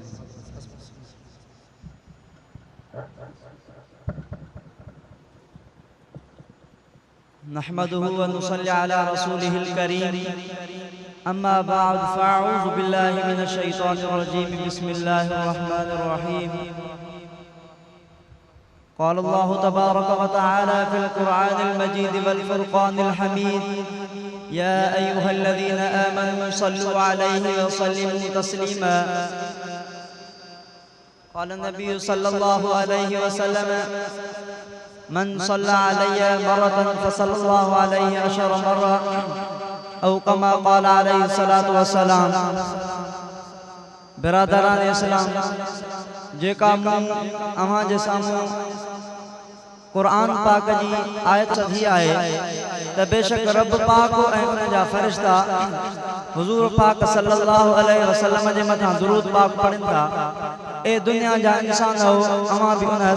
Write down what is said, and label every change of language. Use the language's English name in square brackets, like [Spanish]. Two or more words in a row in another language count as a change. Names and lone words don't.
[Arabic] نحمده ونصلي على رسوله الكريم أما بعد فأعوذ بالله من الشيطان الرجيم بسم الله الرحمن الرحيم قال الله تبارك وتعالى في القرآن المجيد والفرقان الحميد يا أيها الذين آمنوا صلوا عليه وسلموا تسليما قال النبي صلى الله عليه وسلم من صلى علي مرة فصلى الله عليه عشر مرار أو كما قال عليه الصلاة والسلام [Sindhi] बिरादरान इस्लाम जेका मूं अव्हां जे साम्हूं क़ुरान पाक जी आयत थी आहे त बेशक रब पाक ऐं उन जा फ़रिश्ता हुज़ूर पाक [Arabic] صلى الله عليه وسلم [Sindhi] जे मथां दुरूद पाक पढ़नि था ए दुनिया जा इंसान हो अव्हां भी उन